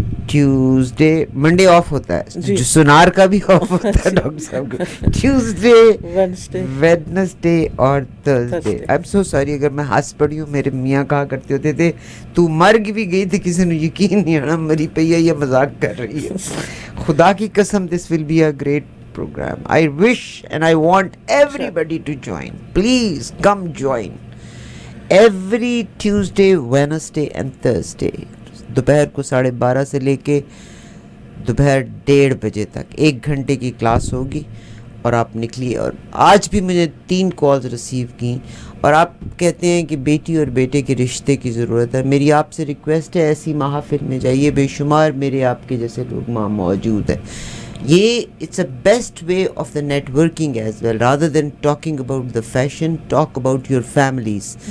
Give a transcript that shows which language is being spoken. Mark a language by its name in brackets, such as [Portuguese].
[Urdu] Tuesday, Monday of ہوتا ہے, جو سونار کا بھی آف ہوتا ہے ڈاکٹر صاحب کو. [English] Tuesday, Wednesday اور Thursday. I am so sorry [Urdu] اگر میں ہنس پڑی ہوں. میرے میاں کہا کرتے ہوتے تھے تو مر بھی گئی تھی, کسی نے یقین نہیں آنا مری پئی ہے یا مذاق کر رہی ہے. خدا کی قسم [English] This will be a great program. I wish and I want everybody to join. Please come join. Every Tuesday, Wednesday and Thursday. [Urdu] دوپہر کو 12:30 سے لے کے دوپہر 1:30 بجے تک 1 گھنٹے کی کلاس ہوگی, اور آپ نکلیے. اور آج بھی مجھے 3 کالز ریسیو کی, اور آپ کہتے ہیں کہ بیٹی اور بیٹے کے رشتے کی ضرورت ہے. میری آپ سے ریکویسٹ ہے, ایسی محافل میں جائیے, بے شمار میرے آپ کے جیسے لوگ وہاں موجود ہیں. [English] یہ it's a best way of the networking as well. Rather than talking about the fashion, talk about your families.